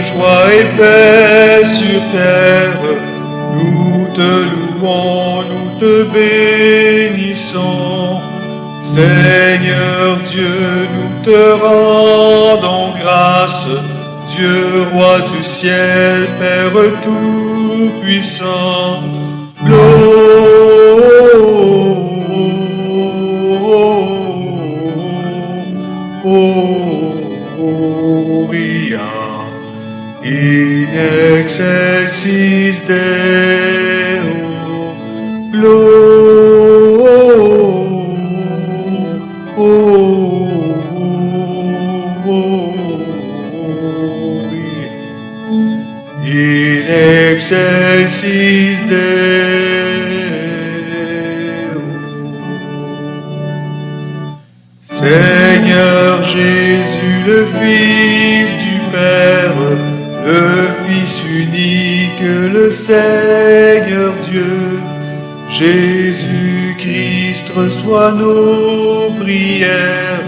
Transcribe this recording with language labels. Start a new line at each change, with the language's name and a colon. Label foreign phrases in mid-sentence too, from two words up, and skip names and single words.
French: joie et paix sur terre, nous te louons, nous te bénissons. Seigneur Dieu, nous te rendons grâce, Dieu roi du ciel, Père tout-puissant.
Latin: Gloria in excelsis Deo. Gloria in excelsis Deo.
French: Seigneur Jésus, le Fils du Père, le Fils unique, le Seigneur Dieu, Jésus-Christ, reçois nos prières.